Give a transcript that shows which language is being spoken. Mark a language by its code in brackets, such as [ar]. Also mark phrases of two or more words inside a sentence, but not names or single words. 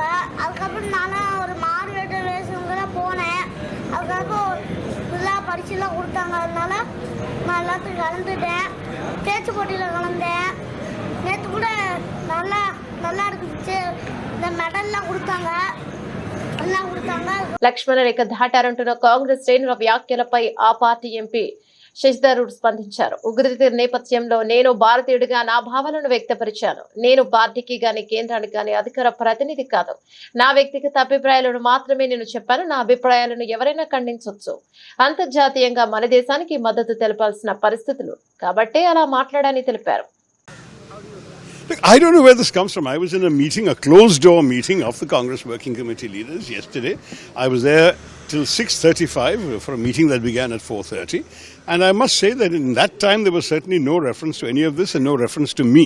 [ta] அதுக்கப்புறம் நானும் ஒரு மார்வேட்ட வேஷங்கள போனேன். அதுக்கப்புறம் ஃபுல்லாக பரிசுலாம் கொடுத்தாங்க. அதனால நான் எல்லாத்துக்கும் கலந்துட்டேன். பேச்சு போட்டியில் கலந்தேன். நேற்று கூட நல்லா இருந்துச்சு. இந்த மெடல்லாம் கொடுத்தாங்க. [te] లక్ష్మణ రేఖ దాటారంటున్న కాంగ్రెస్ శ్రేణుల వ్యాఖ్యలపై ఆ పార్టీ ఎంపీ శశిధరూర్ స్పందించారు. ఉగ్రత నేపథ్యంలో నేను భారతీయుడిగా నా భావనను వ్యక్తపరిచాను. నేను పార్టీకి గాని కేంద్రానికి గాని అధికార ప్రతినిధి కాదు. నా వ్యక్తిగత అభిప్రాయాలను మాత్రమే నేను చెప్పాను. నా అభిప్రాయాలను ఎవరైనా ఖండించవచ్చు. అంతర్జాతీయంగా మన దేశానికి మద్దతు తెలపాల్సిన పరిస్థితులు కాబట్టే అలా మాట్లాడాలని తెలిపారు. [en] Look, I don't know where this comes from. I was in a meeting, a closed-door meeting of the Congress Working Committee leaders yesterday. I was there till 6:35 for a meeting that began at 4:30. And I must say that in that time there was certainly no reference to any of this and no reference to me.